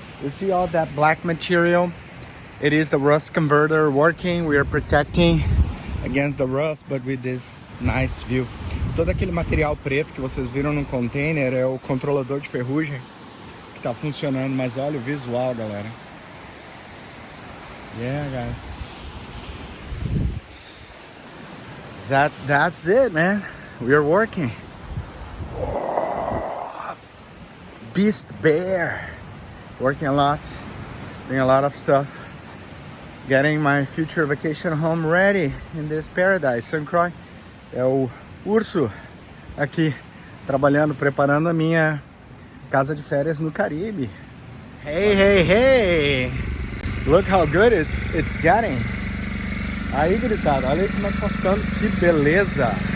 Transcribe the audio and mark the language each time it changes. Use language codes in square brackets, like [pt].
[en] You see all that black material? It is the rust converter working. We are protecting against the rust, but with this nice view. [pt] Todo aquele material preto que vocês viram no container é o controlador de ferrugem que tá funcionando, mas olha o visual, galera. [en] Yeah, guys. That's it, man. We are working. Beast bear. Working a lot. Doing a lot of stuff. Getting my future vacation home ready in this paradise. [pt] Croix é o urso aqui trabalhando, preparando a minha casa de férias no Caribe. [en] Hey, hey, hey! Look how good it's getting. [pt] Aí, gurizada, olha aí como é que tá ficando, que beleza!